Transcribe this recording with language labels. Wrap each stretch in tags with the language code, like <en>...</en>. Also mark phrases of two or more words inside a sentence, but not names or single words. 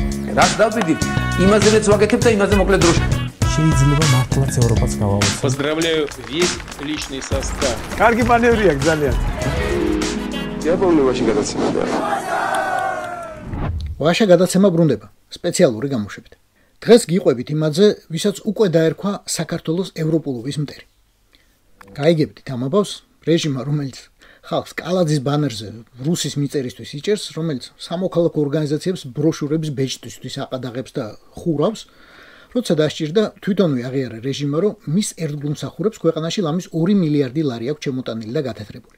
<ka>რაც დავდივით, იმაზეც ვაკეთებ და იმაზე მოკლედ დროში. შეიძლება მართლაც ევროპაც გავავოცოთ.</ka> <ru>Поздравляю весь личный состав.</ru> <ka>კარგი მანევრი აქვს ძალიან. იაპონიაში გადაცემა და ვაშა გადაცემა ბრუნდება სპეციალური გამოშვებით. დღეს გიყვებით იმაზე, ვისაც უკვე დაერქვა საქართველოს ევროპულობის მტერი. გაიგებთ ამბავს რეჟიმმა, რომელიც ხალხს კალაძის ბანერზე რუსის მიწერისთვის იჭერს, რომელიც სამოქალაქო ორგანიზაციებს ბროშურების ბეჭდვისთვის აყადაღებს და ხურავს, როცა დასჭირდა თვითონვე აღიარა რეჟიმმა, რომ მის ერთგულმსახურებს ქვეყანაში ლამის 2 მილიარდი ლარი აქვს შემოტანილი და გათეთრებული.</ka>